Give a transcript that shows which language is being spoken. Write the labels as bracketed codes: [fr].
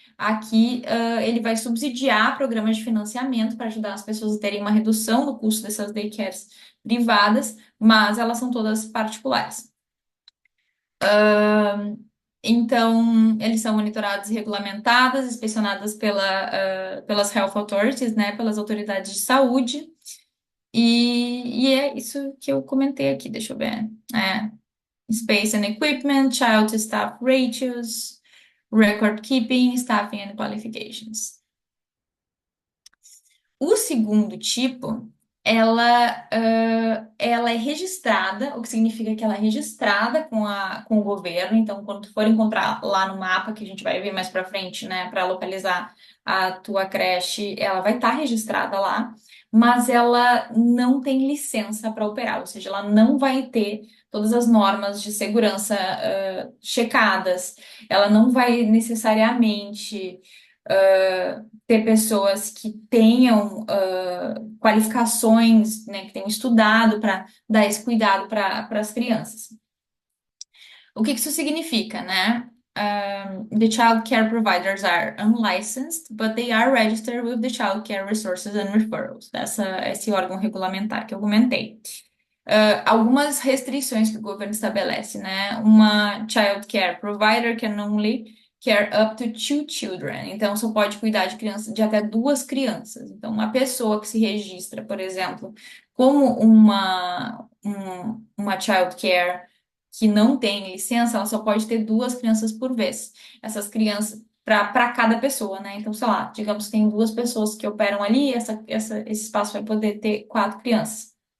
[pt] Aqui, ele vai subsidiar programas de financiamento para ajudar as pessoas a terem uma redução no custo dessas daycares privadas, mas elas são todas particulares. Então, eles são monitorados e regulamentados, inspecionados pelas Health Authorities, né, pelas autoridades de saúde. E é isso que eu comentei aqui, deixa eu ver. [en] Space and Equipment, Child to Staff Ratios, Record Keeping, Staffing and Qualifications. [pt] O segundo tipo, ela é registrada, o que significa que ela é registrada com o governo. Então, quando tu for encontrar lá no mapa, que a gente vai ver mais para frente, né, para localizar a tua creche, ela vai estar registrada lá, mas ela não tem licença para operar, ou seja, ela não vai ter todas as normas de segurança, checadas, ela não vai necessariamente ter pessoas que tenham qualificações, né, que tenham estudado para dar esse cuidado para as crianças. O que isso significa, né? [en] The child care providers are unlicensed, but they are registered with the Child Care Resources and Referrals, [pt] esse órgão regulamentar que eu comentei. Algumas restrições que o governo estabelece, né? [en] Uma child care provider can only care up to two children. [pt] Então, só pode cuidar de crianças, de até duas crianças. Então, uma pessoa que se registra, por exemplo, como uma child care que não tem licença, ela só pode ter duas crianças por vez. Essas para cada pessoa, né? Então, sei lá, digamos que tem duas pessoas que operam ali, esse espaço vai poder ter quatro crianças.